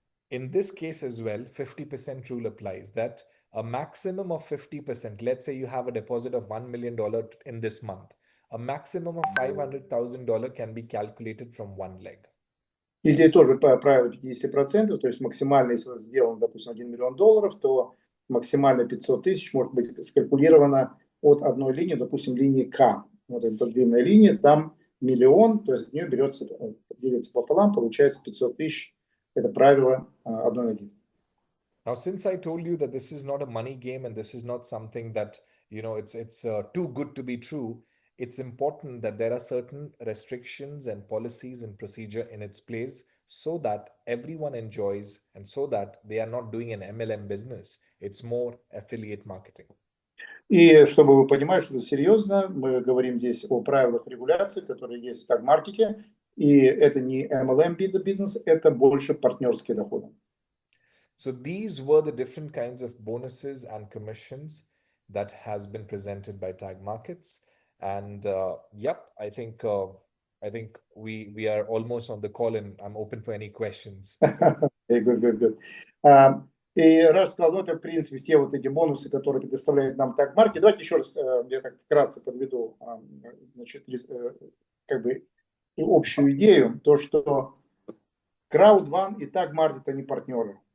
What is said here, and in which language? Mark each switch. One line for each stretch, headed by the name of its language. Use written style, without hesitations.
English: In this case as well, 50% rule applies that a maximum of 50%, let's say you have a deposit of $1 million in this month, a maximum of $500,000 can be calculated from one leg.
Russian: И здесь тоже правило 50%, то есть максимально, если сделано, допустим, $1 миллион, то максимально 500 тысяч может быть скалькулировано от одной линии, допустим, линии К. Вот эта длинная линия, там миллион, то есть от нее делится пополам, получается 500 тысяч. Это правило одной ноги.
English: Now, since I told you that this is not a money game and this is not something that, you know, it's too good to be true, it's important that there are certain restrictions and policies and procedure in its place so that everyone enjoys and so that they are not doing an MLM business. It's more affiliate marketing.
Russian: И чтобы вы понимали, что это серьезно, мы говорим здесь о правилах регуляции, которые есть в таг-маркете. И это не MLM бизнес, это больше партнерские доходы.
English: So these were the different kinds of bonuses and commissions that has been presented by Tag Markets. And yep, I think we are almost on the call and I'm open for any questions. Good.
Russian: И Радж сказал, ну это в принципе все вот эти бонусы, которые предоставляет нам Tag Market. Давайте еще раз, я так вкратце подведу, значит, как бы общую идею, то что Crowd1 и Tag Market они партнеры.